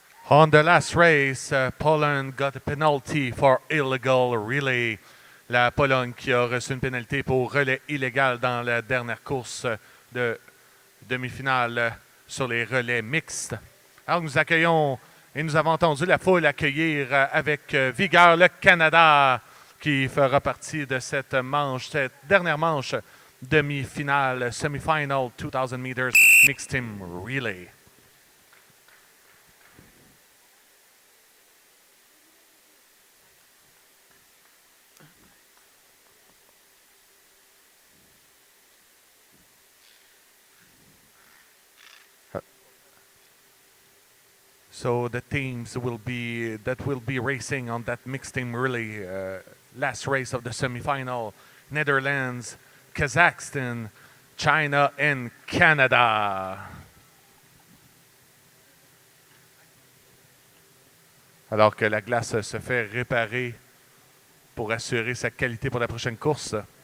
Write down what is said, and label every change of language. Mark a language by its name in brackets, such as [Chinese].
[English] On the last race, Poland got a penalty for illegal relay. [French] La Pologne qui a reçu une pénalité pour relais illégal dans la dernière course de demi-finale sur les relais mixtes. Alors nous accueillons et nous avons entendu la foule accueillir avec vigueur le Canada qui fera partie de cette dernière manche demi-finale, [English] semi-final 2000 meters mixed team relay. So the teams will be racing on that mixed team relay, last race of the semifinal: Netherlands, Kazakhstan, China, and Canada. [French] Alors que la glace se fait réparer pour assurer sa qualité pour la prochaine course.